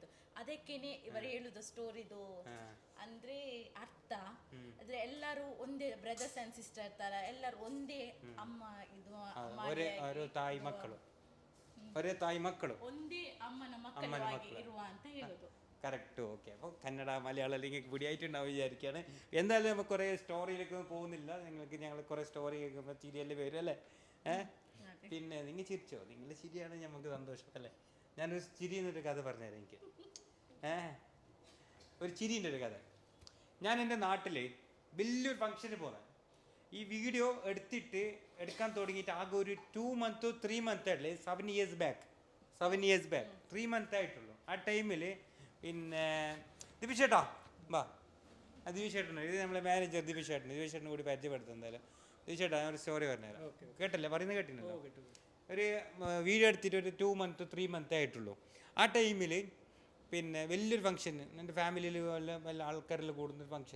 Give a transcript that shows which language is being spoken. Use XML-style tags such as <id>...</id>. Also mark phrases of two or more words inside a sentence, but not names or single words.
<kn>ಅದಕ್ಕೇನೆ ಇವರು ಹೇಳುದು ಸ್ಟೋರಿದು ಅಂದ್ರೆ ಅರ್ಥ. ಆದ್ರೆ ಎಲ್ಲರೂ ಒಂದೇ</kn> <en>brothers and sister</en> <kn>ತರ, ಎಲ್ಲರೂ ಒಂದೇ ಅಮ್ಮ ಇದು ತಾಯಿ ಮಕ್ಕಳು ಒಂದೇ ಅಮ್ಮನ ಮಕ್ಕಳಾಗಿ ಇರುವ ಅಂತ ಹೇಳುದು.</kn> <ml>കറക്റ്റ്. ഓക്കെ, അപ്പോൾ കന്നഡ മലയാളം അല്ലെങ്കിൽ പിടിയായിട്ടുണ്ടാവും വിചാരിക്കുകയാണ്. എന്തായാലും നമുക്ക് കുറേ സ്റ്റോറിയിലേക്ക് പോകുന്നില്ല. ഞങ്ങൾ കുറേ സ്റ്റോറി കേൾക്കുമ്പോൾ ചിരിയല്ലേ വരും അല്ലേ? പിന്നെ നിങ്ങൾ ചിരിച്ചോ? നിങ്ങൾ ചിരിയാണ് നമുക്ക് സന്തോഷം അല്ലേ? ഞാനൊരു ചിരിൻ്റെ ഒരു കഥ പറഞ്ഞുതരാം എനിക്ക്. ഒരു ചിരിൻ്റെ ഒരു കഥ. ഞാൻ എൻ്റെ നാട്ടിൽ വലിയൊരു ഫംഗ്ഷന് പോകുന്നത്. ഈ വീഡിയോ എടുക്കാൻ തുടങ്ങിയിട്ട് ആകെ ഒരു</ml> <en>2 months 3 months</en> <ml>ആയിട്ടില്ലേ,</ml> <en>7 years back 3 months</en> <ml>ആയിട്ടുള്ളൂ. ആ ടൈമിൽ പിന്നെ ദിവിഷേട്ടാ വാ, ദിവിഷേട്ടൻ, ഇത് നമ്മളെ മാനേജർ ദിവിഷേട്ടന് കൂടി പരിചയപ്പെടുത്തും. എന്തായാലും ദിവിഷേട്ടാ, ഞാൻ ഒരു സ്റ്റോറി പറഞ്ഞുതരാം. കേട്ടല്ലേ, പറയുന്നത് കേട്ടില്ലല്ലോ. ഒരു വീഡിയോ എടുത്തിട്ട് ഒരു</ml> <en>2 months 3 months</en> <ml>ആയിട്ടുള്ളൂ. ആ ടൈമിൽ പിന്നെ വലിയൊരു ഫംഗ്ഷൻ, എൻ്റെ ഫാമിലിയിൽ വല്ല ആൾക്കാരെല്ലാം കൂടുന്നൊരു ഫംഗ്ഷൻ.</ml>